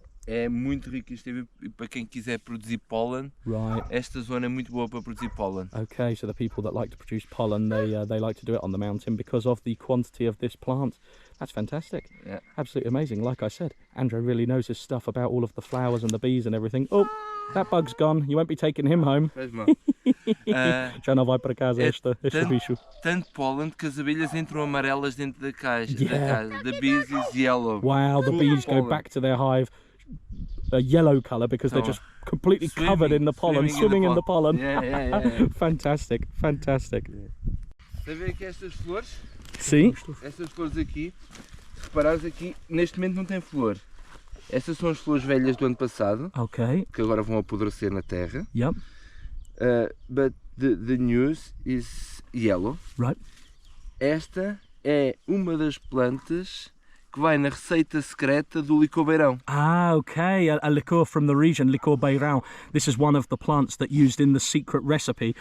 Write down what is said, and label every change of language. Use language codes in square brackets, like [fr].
[pt] É muito rico este para quem quiser produzir pollen. [en] Right. [pt] Esta zona é muito boa para produzir pollen. [en] Okay, so the people that like to produce pollen, they like to do it on the mountain because of the quantity of this plant. That's fantastic. Yeah. Absolutely amazing. Like I said, Andrew really knows his stuff about all of the flowers and the bees and everything. Oh, That bug's gone. You won't be taking him home. [pt] Faz mal. Já não vai para casa este bicho. Tanto pólen que as abelhas entram amarelas dentro da caixa. Da casa. [en] The bees is yellow. Wow, the bees go back to their hive a yellow colour because they're just completely covered in the pollen, swimming in the pollen. Yeah. Fantastic, fantastic. [pt] Está a ver aqui estas flores? Sim. Estas flores aqui, se reparares aqui, neste momento não tem flor. Estas são as flores velhas do ano passado, que agora vão apodrecer na terra. [en] Yep. But the news is yellow. Right. [pt] Esta é uma das plantas que vai na receita secreta do licor beirão. [en] Ah, okay. A liqueur from the region, licor beirão. This is one of the plants that used in the secret recipe.